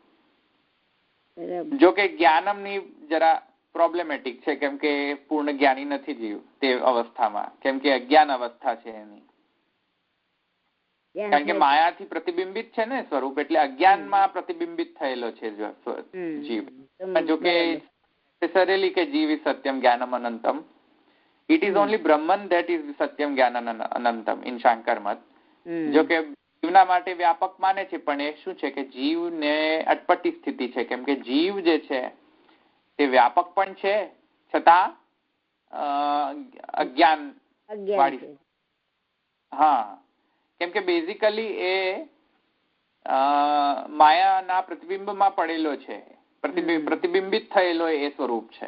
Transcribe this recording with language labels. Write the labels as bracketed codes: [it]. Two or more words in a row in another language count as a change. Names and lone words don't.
[gu] જો કે જ્ઞાનમ ની જરા પ્રોબ્લેમેટિક છે, કેમ કે પૂર્ણ જ્ઞાની નથી જીવ તે અવસ્થામાં, કેમ કે અજ્ઞાન અવસ્થા છે એની. કારણ કે માયાથી પ્રતિબિંબિત છે ને સ્વરૂપ, એટલે અજ્ઞાનમાં પ્રતિબિંબિત થયેલો છે જીવ. જો કે necessarily કે જીવ is [sa] सत्यम ज्ञानम अनंतम. [en] It is only Brahman that is [sa] सत्यम ज्ञानम अनंतम [en] in [gu] શાંકર મત. જો કે જીવના માટે વ્યાપક માને છે, પણ એ શું છે કે જીવને અટપટી સ્થિતિ છે, કેમ કે જીવ જે છે તે વ્યાપક પણ છે છતાં અજ્ઞાન વાળી. હા, કેમ કે બેઝિકલી એ માયાના પ્રતિબિંબમાં પડેલો છે, પ્રતિબિંબિત થયેલો એ સ્વરૂપ છે.